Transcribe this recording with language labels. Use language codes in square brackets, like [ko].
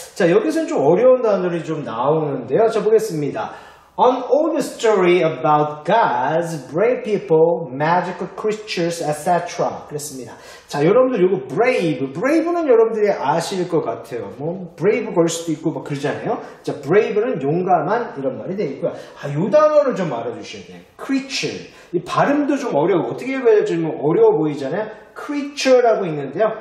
[ko] 자, 여기서는 좀 어려운 단어들이 좀 나오는데요. 자, 보겠습니다. [en] An old story about gods, brave people, magical creatures, etc. [ko] 그랬습니다. 자, 여러분들 요거 brave는 여러분들이 아실 것 같아요. 뭐 brave 걸 수도 있고 막 그러잖아요. 자, brave는 용감한 이런 말이 되겠고요. 요 단어를 좀 알아주셔야 돼요. creature. 이 발음도 좀 어려워. 어떻게 읽어야 될지 좀 어려워 보이잖아요. creature라고 있는데요.